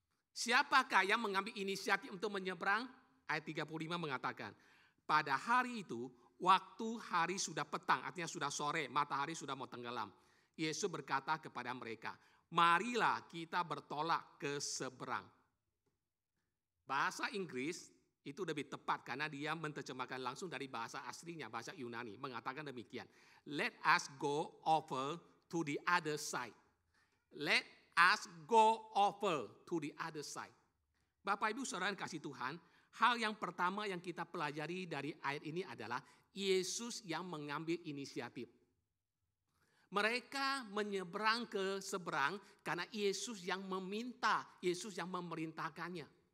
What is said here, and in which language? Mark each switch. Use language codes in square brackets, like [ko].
[id] Siapakah yang mengambil inisiatif untuk menyeberang? Ayat 35 mengatakan, pada hari itu, waktu hari sudah petang, artinya sudah sore, matahari sudah mau tenggelam. Yesus berkata kepada mereka, marilah kita bertolak ke seberang. Bahasa Inggris itu lebih tepat karena dia menerjemahkan langsung dari bahasa aslinya, bahasa Yunani. Mengatakan demikian. [en] Let us go over to the other side. Let us go over to the other side. [id] Bapak Ibu Saudara yang kasih Tuhan, hal yang pertama yang kita pelajari dari ayat ini adalah Yesus yang mengambil inisiatif. Mereka menyeberang ke seberang karena Yesus yang meminta, Yesus yang memerintahkannya.